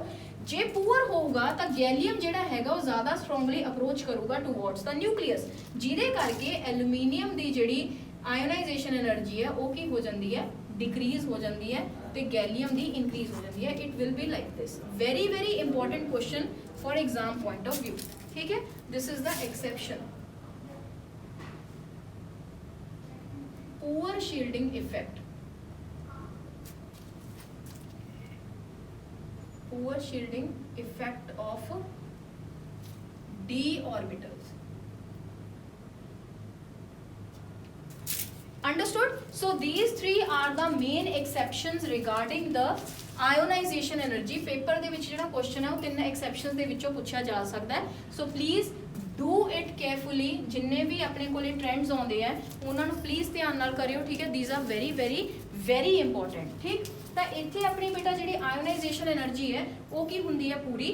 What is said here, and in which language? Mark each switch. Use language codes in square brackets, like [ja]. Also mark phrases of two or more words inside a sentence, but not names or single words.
[pa] ਜੇ ਪੂਅਰ ਹੋਊਗਾ ਤਾਂ ਗੈਲੀਅਮ ਜਿਹੜਾ ਹੈਗਾ ਉਹ ਜ਼ਿਆਦਾ [en] strongly approach [pa] ਕਰੂਗਾ [en] towards the nucleus, [pa] ਜਿਹਦੇ ਕਰਕੇ ਐਲੂਮੀਨੀਅਮ ਦੀ ਜਿਹੜੀ [en] ionization energy [pa] ਹੈ ਉਹ ਕੀ ਹੋ ਜਾਂਦੀ ਹੈ, ਡਿਕਰੀਜ਼ ਹੋ ਜਾਂਦੀ ਹੈ, ਤੇ ਗੈਲੀਅਮ ਦੀ ਇਨਕਰੀਜ਼ ਹੋ ਜਾਂਦੀ ਹੈ। [en] It will be like this. Very very important question for exam point of view. [pa] ਠੀਕ ਹੈ, [en] this is the exception. Poor shielding effect. Poor shielding effect of d orbitals. Understood? So these three are the main exceptions regarding the ionization energy [pa] ਪੇਪਰ ਦੇ ਵਿੱਚ ਜਿਹੜਾ ਕੁਐਸਚਨ ਹੈ ਉਹ 3 ਐਕਸੈਪਸ਼ਨਸ ਦੇ ਵਿੱਚੋਂ ਪੁੱਛਿਆ ਜਾ ਸਕਦਾ ਹੈ। [en] So please do it carefully. [pa] ਜਿੰਨੇ ਵੀ ਆਪਣੇ ਕੋਲੇ ਟ੍ਰੈਂਡਸ ਆਉਂਦੇ ਆ ਉਹਨਾਂ ਨੂੰ ਪਲੀਜ਼ ਧਿਆਨ ਨਾਲ ਕਰਿਓ, ਠੀਕ ਹੈ। [en] These are very very very important, ਠੀਕ। [pa] ਤਾਂ ਇੱਥੇ ਆਪਣੀ ਬੇਟਾ ਜਿਹੜੀ [en] ionization energy [pa] ਹੈ ਉਹ ਕੀ ਹੁੰਦੀ ਹੈ ਪੂਰੀ।